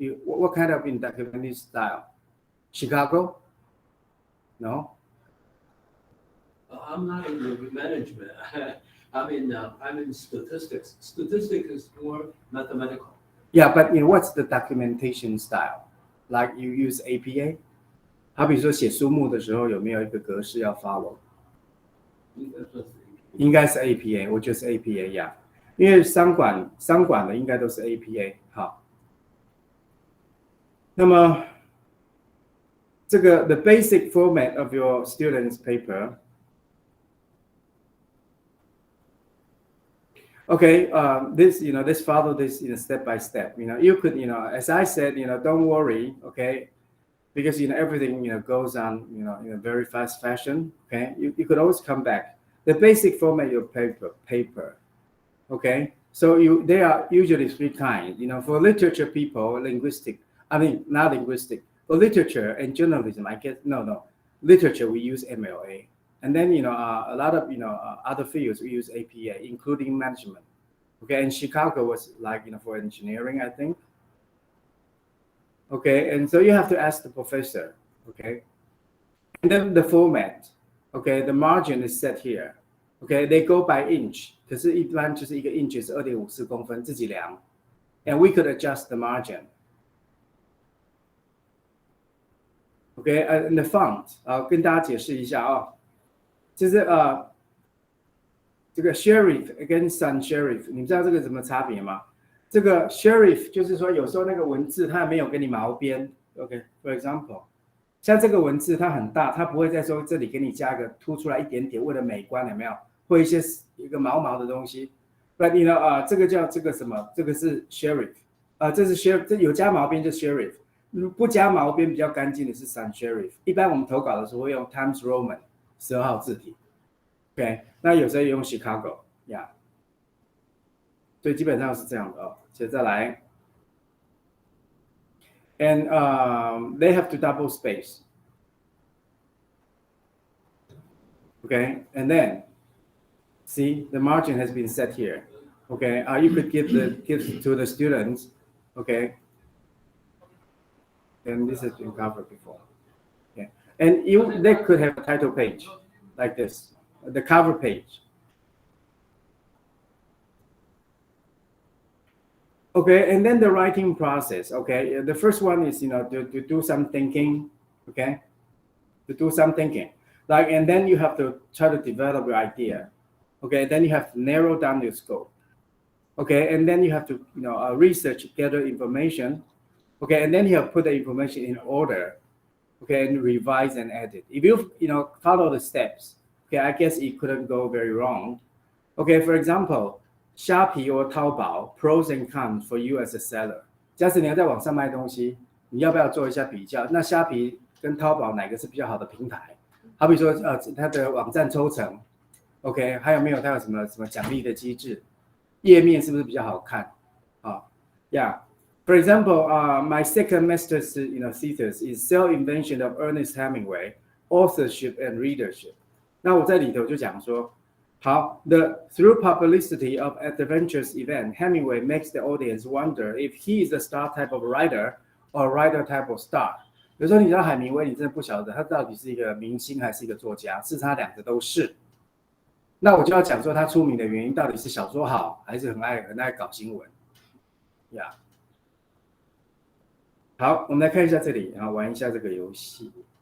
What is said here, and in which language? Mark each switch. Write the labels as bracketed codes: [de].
[en] What kind of documentation style? Chicago? No. I'm not in the management. I'm in statistics. Statistics is more mathematical. Yeah, but what's the documentation style? Like you use APA? [zh] 好比说写书目的时候有没有一个格式要 follow？应该是 APA， 我觉得是 APA 呀，因为商管的应该都是 APA。好，那么这个 [en] the basic format of your students' paper. Okay, let's follow this step by step. You could, as I said, don't worry, okay, because everything goes on, in a very fast fashion. Okay, you could always come back. The basic format of your paper, okay. So they are usually three kinds. For literature people, not linguistic. For literature and journalism, I guess no. Literature we use MLA, and then a lot of other fields we use APA, including management. Okay, and Chicago was like for engineering, I think. Okay, and so you have to ask the professor. Okay, and then the format. Okay, the margin is set here. Okay, they go by inch. [zh] 可是一般就是一个 inch 是2.54公分，自己量。 [en] And we could adjust the margin. Okay, and the font [zh] 跟大家解释一下就是这个 serif 跟 sans serif， 你知道这个什么差别吗？这个 serif 就是说有时候那个文字它没有给你毛边。 [en] Okay, for example， [zh] 像这个文字它很大，它不会再说这里给你加个凸出来一点点，为了美观，有没有？或一个毛毛的东西。But 这个叫这个什么？这个是 serif， 这是 serif， 这有加毛边就 serif。不加毛边比较干净的是 sans serif。一般我们投稿的时候会用 Times Roman 12号字体。 OK， 那有时候也用 Chicago， 所以基本上是这样的接着来 ， [en] and they have to double space。 Okay, and then see the margin has been set here. Okay, you could give to the students. Okay. And this has been covered before. Okay. And they could have a title page like this, the cover page. Okay, and then the writing process. Okay, the first one is to do some thinking. Okay, to do some thinking, and then you have to try to develop your idea. Okay, then you have to narrow down your scope. Okay, and then you have to research, gather information. Okay, and then you have to put the information in order. Okay, and revise and edit. If you follow the steps, okay, I guess it couldn't go very wrong. Okay, for example, Shopee or Taobao, pros and cons for you as a seller. [zh] 假使你要在网上卖东西，你要不要做一下比较？那虾皮跟淘宝哪个是比较好的平台？好比说它的网站抽成 ，OK， 还有没有它有什么奖励的机制？页面是不是比较好看？Yeah. [en] For example, my second master's thesis is self-invention of Ernest Hemingway, authorship and readership. [zh] 那我在里头就讲说，好 [en] through publicity of adventurous event, Hemingway makes the audience wonder if he is a star type of writer or a writer type of star. [zh] 有时候你知道海明威，你真的不晓得他到底是一个明星还是一个作家，是他两个都是。那我就要讲说他出名的原因到底是小说好，还是很爱搞新闻 ，Yeah。好，我们来看一下这里，然后玩一下这个游戏。